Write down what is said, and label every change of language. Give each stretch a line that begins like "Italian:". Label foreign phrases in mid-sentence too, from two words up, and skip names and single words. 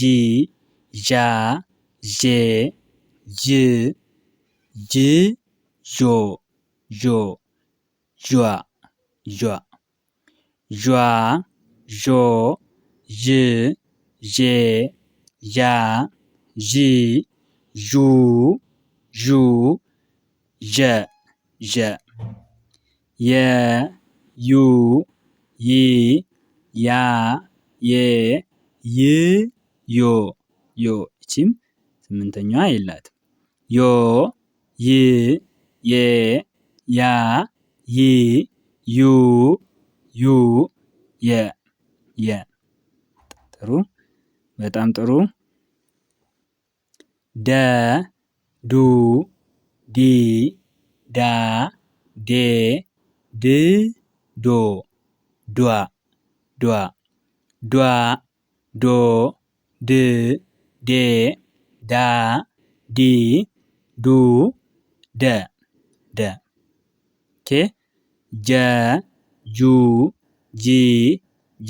Amharic: ዣ ዤ ዥ ጅ ዦ ዦ ዣ ዣ ዣ ዦ ዥ ዤ ዣ ዢ ዡ ዡ ዠ ዠ የ ዩ ይ ያ ዬ ይ ዮ ዮ እቺም ስምንተኛዋ የላትም። ዮ ይ ዬ ያ ይ ዩ ዩ የ ጥሩ፣ በጣም ጥሩ። ደ ዱ ዲ ዳ ዴ ድ ዶ ዷ ዷ ዷ ዶ ድ ዴ ዳ ዲ ዱ ደ ደ ኦኬ። ጀ ጁ ጂ ጃ